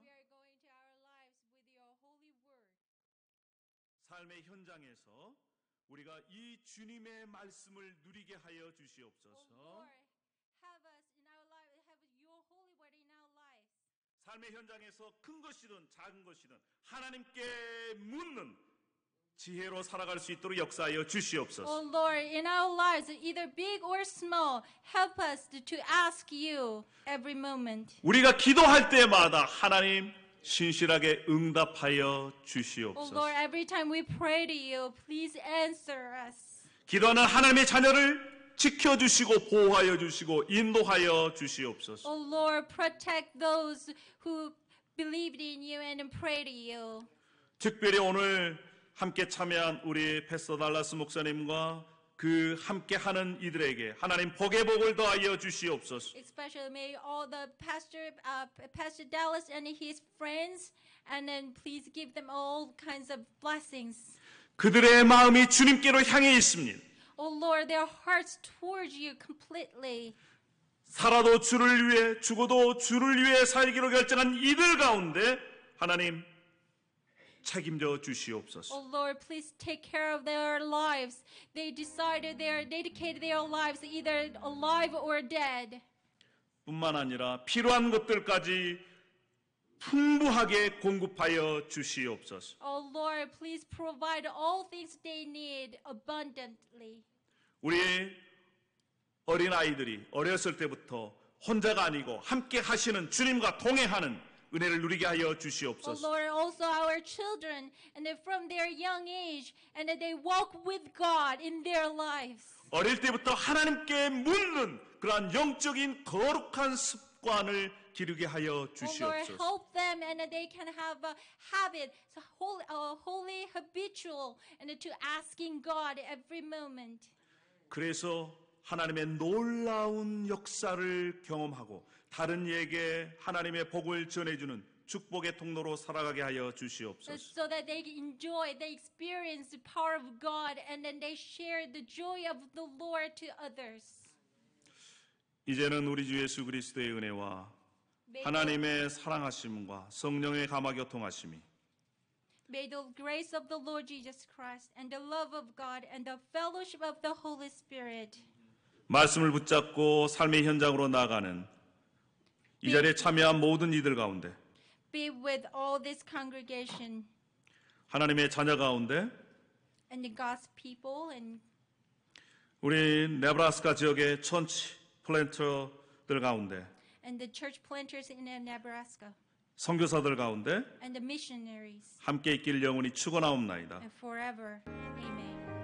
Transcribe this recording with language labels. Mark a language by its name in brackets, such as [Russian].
[English] We are going to our lives with your holy word. [Korean] 삶의 현장에서 우리가 이 주님의 말씀을 누리게 하여 [English] Oh [Korean] 주시옵소서. [English] Lord, have us in our life, have your holy word in our lives. [Korean] 삶의 현장에서 큰 것이든 작은 것이든 하나님께 묻는 지혜로 살아갈 수 있도록 역사하여 주시옵소서. [English] Oh Lord, in our lives, either big or small, help us to ask you every moment. [Korean] 우리가 기도할 때마다 하나님 신실하게 응답하여 [English] Oh [Korean] 주시옵소서. [English] Lord, every time we pray to you, please answer us. [Korean] 기도하는 하나님의 자녀를 지켜주시고 보호하여 주시고 인도하여 주시옵소서. [English] Oh Lord, protect those who believed in you and pray to you. [Korean] 특별히 오늘 함께 참여한 우리 패스터 달라스 목사님과 그 함께하는 이들에게 하나님 복의 복을 더하여 주시옵소서. [English] Especially may all the Pastor Dallas and his friends, and then please give them all kinds of blessings. [Korean] 그들의 마음이 주님께로 향해 있습니다. [English] Oh Lord, their hearts towards you completely. [Korean] 살아도 주를 위해 죽어도 주를 위해 살기로 결정한 이들 가운데 하나님 책임져 주시옵소서. [English] Oh Lord, please take care of their lives. They decided they dedicated their lives either alive or dead. [Korean] 뿐만 아니라 필요한 것들까지 풍부하게 공급하여 주시옵소서. [English] Oh Lord, please provide all things they need abundantly. [Korean] 우리 어린 아이들이 어렸을 때부터 혼자가 아니고 함께 하시는 주님과 동행하는 은혜를 누리게 하여 [English] Oh [Korean] 주시옵소서. [English] Lord, also our children, and then from their young age, and that they walk with God in their lives. [Korean] 어릴 때부터 하나님께 묻는 그러한 영적인 거룩한 습관을 기르게 하여 [English] Oh Lord, [Korean] 주시옵소서. [English] help them and that they can have a habit, so holy, habitual, and to asking God every moment. [Korean] 그래서 하나님의 놀라운 역사를 경험하고 다른 이에게 하나님의 복을 전해주는 축복의 통로로 살아가게 하여 주시옵소서. [English] So that they enjoy, they experience the power of God, and then they share the joy of the Lord to others. [Korean] 이제는 우리 주 예수 그리스도의 은혜와 하나님의 사랑하심과 성령의 감화교통하심이 [English] May the grace of the Lord Jesus Christ and the love of God and the fellowship of the Holy Spirit [Korean] 말씀을 붙잡고 삶의 현장으로 나아가는 이 자리에 참여한 모든 이들 가운데 [English] be with all this congregation [Korean] 하나님의 자녀 가운데 [English] and the God's people and [Korean] 우리 네브라스카 지역의 천치 플랜터들 가운데 [English] and the church planters in Nebraska [Korean] 선교사들 가운데 [English] and the missionaries [Korean] 함께 있길 영원히 축원하옵나이다. [English] and forever. Amen.